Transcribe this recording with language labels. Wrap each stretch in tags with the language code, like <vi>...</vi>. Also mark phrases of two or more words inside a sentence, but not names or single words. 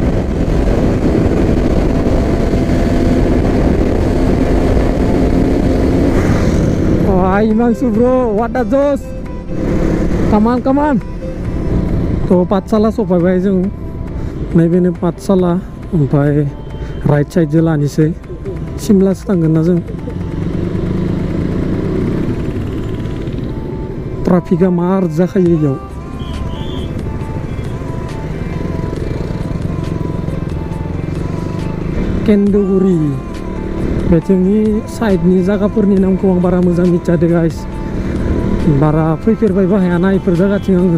<en>Oh, hi Himangshu bro, what a joss. Come on. To</en> <brx>Pathsala सफैबाय जों, नैबेनो पाठशाला, ओमफ्राय</brx> <en>right side</en> <brx>लानोसै, सिमलासो थांगोन ना जों। ट्राफिकआ मार जाखायो इयाव। केन्दुगुरि बेथिंनि साइडनि जायगाफोरनि नामखौ आं बारा मोजां मिथियादे गाइस, बारा फैफेरबायबो हायाना इफोर जायगाथिं आङो।</brx>